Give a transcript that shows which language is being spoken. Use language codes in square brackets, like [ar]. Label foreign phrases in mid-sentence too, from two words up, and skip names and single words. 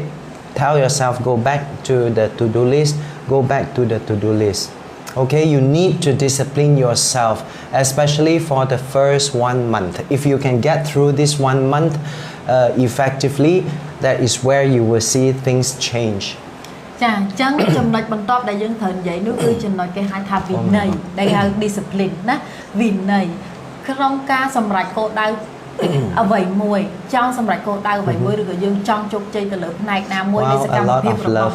[en] Tell yourself, go back to the to-do list, go back to the to-do list. Okay, you need to discipline yourself, especially for the first 1 month. If you can get through this 1 month effectively, that is where you will see things change. [km] ចាអញ្ចឹងចំណុចបន្ទាប់ដែលយើងត្រូវនិយាយនោះគឺចំណុចគេហៅថាវិន័យដែលហៅ discipline ណាវិន័យក្នុងការសម្រេចគោលដៅអ្វី មួយចង់សម្រេចគោលដៅអ្វីមួយឬក៏យើងចង់ជោគជ័យទៅលើផ្នែកណាមួយនៃសកម្មភាពរបស់